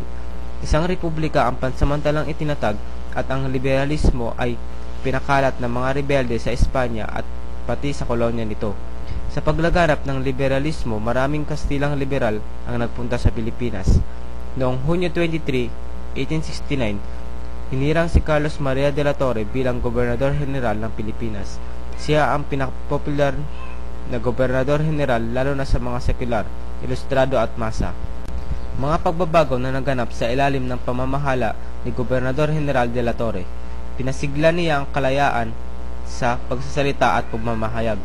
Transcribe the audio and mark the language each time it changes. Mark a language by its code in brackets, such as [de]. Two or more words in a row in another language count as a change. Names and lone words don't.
[tl] Isang republika ang pansamantalang itinatag at ang liberalismo ay pinakalat ng mga rebelde sa Espanya at pati sa kolonya nito. Sa paglaganap ng liberalismo, maraming Kastilang liberal ang nagpunta sa Pilipinas. Noong Hunyo 23, 1869, hinirang si Carlos Maria de la Torre bilang Gobernador General ng Pilipinas. Siya ang pinakapopular na Gobernador General lalo na sa mga sekular, ilustrado at masa. Mga pagbabago na naganap sa ilalim ng pamamahala ni Gobernador General de la Torre. Pinasigla niya ang kalayaan sa pagsasalita at pagmamahayag.